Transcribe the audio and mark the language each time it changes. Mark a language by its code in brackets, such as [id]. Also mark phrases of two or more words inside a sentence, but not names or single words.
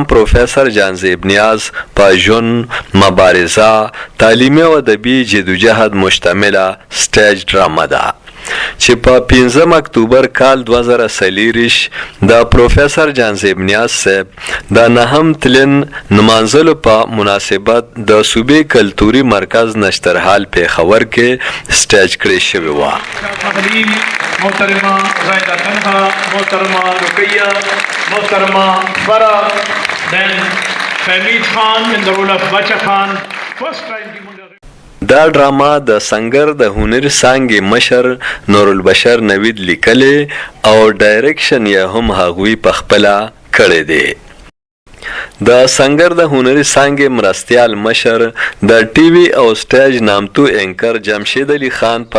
[ps] پروفیسر جانزیب نیاز په ژوند مبارزه تعلیمي او ادبي جدوجهد مشتمله سټیج ډرامه ده چې په 15 اکتوبر کال 2023 د پروفیسر جانزیب نیاز صاحب د نهم تلین نمانځلو په مناسبت د صوبې کلتوري مرکز نشترحال پیښور کې سټیج کړی شوی و. محترمه زاهده تنها، محترمه رقیہ، محترمه فرا، [en] then Hamid Khan in the role of Bacha Khan. First time [ps] دا ډرامه د سنگر د هنر څانګې مشر نورالبشر نوید لیکلې او ډایرکشن یې هم هغوی په خپله کړی دی. د سنگر د هنري څانګې مرستیال مشر د ټي وي او سټیج نامتو اینکر جمشید علي خان په